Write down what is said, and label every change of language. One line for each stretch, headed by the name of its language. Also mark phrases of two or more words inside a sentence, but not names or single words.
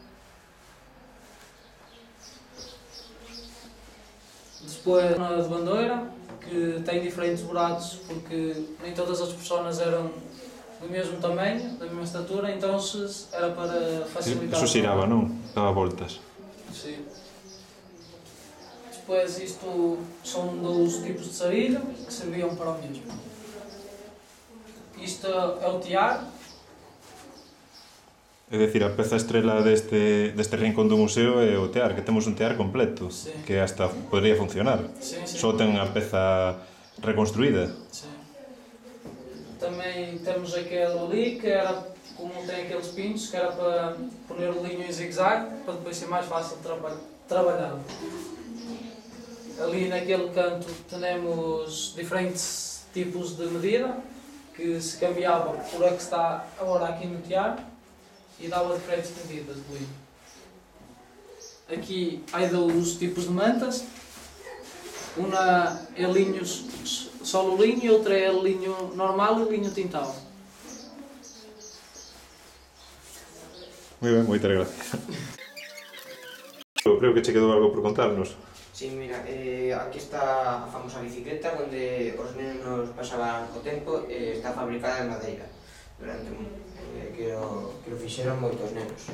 Portuguese: Depois uma de bandeira, que tem diferentes buracos porque nem todas as pessoas eram do mesmo tamanho, da mesma estatura, então era para facilitar.
Galician: Isso girava, non? Daba voltas.
Portuguese: Sim. Depois isto são 2 tipos de sarilho que serviam para o mesmo. Isto é o tiar.
Galician: É dicir, a peza estrela deste rincón do museo é o tear, que temos un tear completo, Sí.
Spanish: que hasta podría funcionar. Sí, sí.
Galician: Só ten a peza reconstruída.
Portuguese: Sim. Também temos aquele ali, que era como tem aqueles pintos, que era para poner o linho em zigue-zague, para depois ser mais fácil de trabalhar. Ali naquele canto temos diferentes tipos de medida, que se cambiava por a que está agora aqui no tear, e dava diferentes medidas de linho. Aqui há 2 tipos de mantas. Uma é linho, só o linho, e outra é linho normal e linho tintado.
Galician: Moi ben, moitas gracias. Eu creo que che quedou algo por contarnos. Sí, mira, aquí está a famosa bicicleta onde os nenos pasaban o tempo, está fabricada en madeira durante que o fixeron moitos nenos.